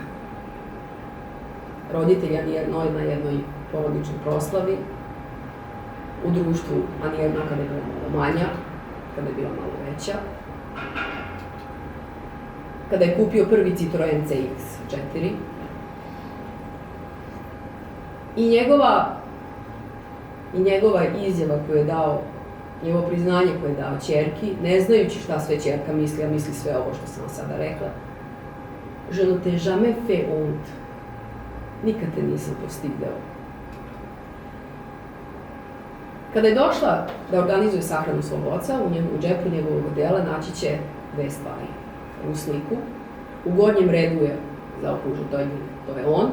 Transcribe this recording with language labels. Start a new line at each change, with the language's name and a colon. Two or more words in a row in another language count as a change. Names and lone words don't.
Serbian: Roditelj Arnie Ernaux na jednoj porodičnoj proslavi, u društvu Arnie Ernaux kada je bila malo manja, kada je bila malo veća, kada je kupio prvi Citroen CX-4 i njegova izjava koju je dao, njegovo priznanje koje je dao ćerki, ne znajući šta sve ćerka misli, a misli sve ovo što sam vam sada rekla:
French: je ne t'ai jamais fait honte.
Serbian: Nikad te nisam postideo. Kada je došla da organizuje sahranu svog oca, u džepu njegovog odela naći će dve stvari. U sliku, u gornjem redu je zaokružen, to je on.